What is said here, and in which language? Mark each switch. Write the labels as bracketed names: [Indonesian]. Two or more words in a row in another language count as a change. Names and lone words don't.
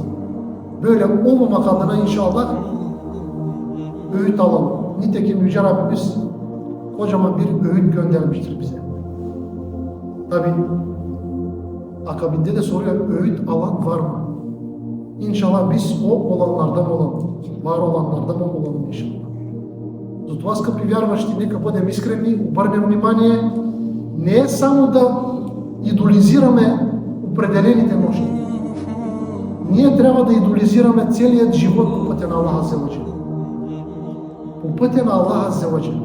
[Turkish] Böyle olmamak adına inşallah öğüt alalım. Nitekim Yüce Rabbimiz kocaman bir öğüt göndermiştir bize. Tabi akabinde de soruyor, öğüt alan var mı? İnşallah biz o olanlardan olalım. Var olanlardan olalım inşallah. [Bulgarian] Затова, скъпи вярващи, нека бъдем искрени, обърнем внимание не само да идолизираме определените нощи. Ние трябва да идолизираме целият живот по пътя на Аллах [Arabic] عز وجل. [Bulgarian] По пътя на Аллах [Arabic] عز وجل.